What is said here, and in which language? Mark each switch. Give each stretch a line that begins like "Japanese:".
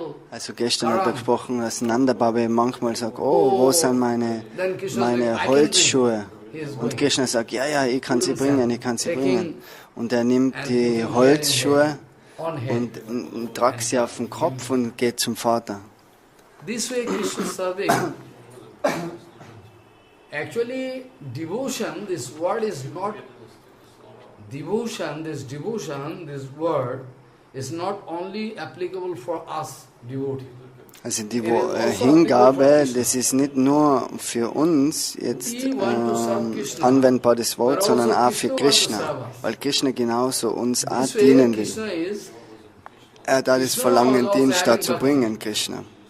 German: Also gestern hat er gesprochen, dass Nanda Baba manchmal sagt, oh, wo sind meine Holzschuhe? Und Krishna sagt, ja, ich kann sie bringen, ich kann sie bringen. Und er nimmt die Holzschuhe und tragt sie auf den Kopf und geht zum Vater.
English: This way Krishna serving. Actually, devotion, this word is not devotion, this word is not only applicable for us, devotees.
German: Also die Hingabe, das ist nicht nur für uns jetzt anwendbar, das Wort, sondern auch für Krishna, weil Krishna genauso uns auch dienen will. Er hat das Verlangen, Dienst dazu bringen, Krishna.